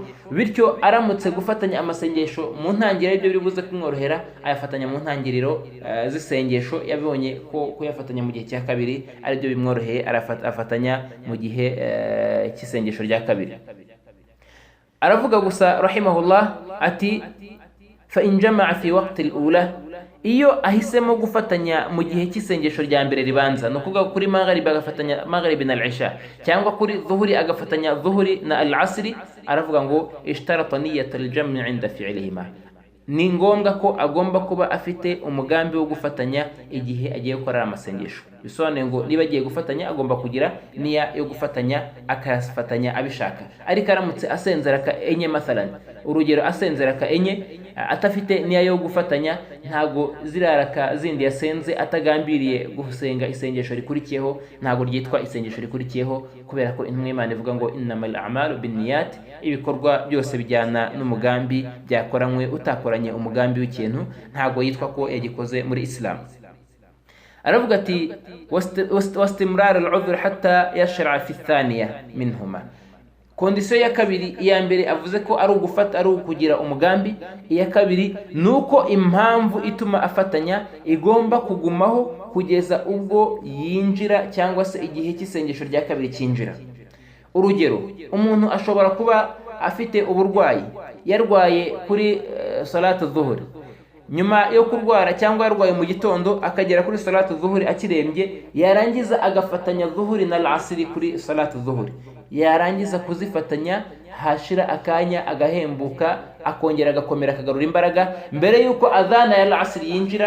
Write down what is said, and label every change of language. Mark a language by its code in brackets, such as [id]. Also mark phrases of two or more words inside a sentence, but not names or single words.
[rw] Bityo aramutse gufatanya amasengesho mu ntangiriro ibyo biri buze kumworohera, ayafatanya mu ntangiriro z'isengesho, yabonye ko kuyafatanya mu gihe cya kabiri ari byo bimworoheye, afatanya mu gihe cy'isengesho rya kabiri. Aravuga gusa rahimahullah ati [ar] فإن جمع في وقت الأولى, [rw] iyo ahisemo gufatanya mu gihe cy'isengesho rya mbere ribanza, no kuvuga kuri maghrib agafatanya maghrib na al-isha, cyangwa kuri dhuhuri agafatanya dhuhuri na al-asri, aravuga ngo [ar] اشترطت نية الجمع عند فعلهما, [rw] ni ngombwa ko agomba kuba afite umugambi wo gufatanya igihe agiye gukora amasengesho. Bisobanuye ngo niba agiye gufatanya agomba kugira niya yo gufatanya, akayafatanya abishaka. Ariko aramutse asenze raka enye mathalan, urugero asenze raka enye atafite niya yo gufatanya, ntago ziraraka zindi yasenze atagambiriye gusenga isengesho rikurikiyeho, ntago ryitwa isengesho rikurikiyeho, kubera ko intumwa y'Imana ivuga ngo [ar] إنما الأعمال بالنيات, [rw] ibikorwa byose bijyana n'umugambi, byakoranywe utakoranye umugambi w'ikintu ntago yitwa ko yagikoze muri Islam. aravuga ati [ar] واستمرار العذر حتى يشرع في الثانية منهما. [rw] Kondisiyo ya kabiri, iya mbere avuze ko ari ugufata ari ukugira umugambi, iya kabiri nuko impamvu ituma afatanya igomba kugumaho kugeza ubwo yinjira cyangwa se igihe cy'isengesho rya kabiri cyinjira. Urugero, umuntu ashobora kuba afite uburwayi, yarwaye kuri [ar] صلاة الظهر, [rw] nyuma yo kurwara cyangwa yarwaye mu gitondo akagera kuri [ar] صلاة الظهر [rw] akirembye, yarangiza agafatanya dhuhuri na al-asri kuri [ar] صلاة الظهر, [rw] yarangiza kuzifatanya hashira akanya agahembuka, akongera agakomera akagarura imbaraga mbere yuko adhana ya al-asri yinjira.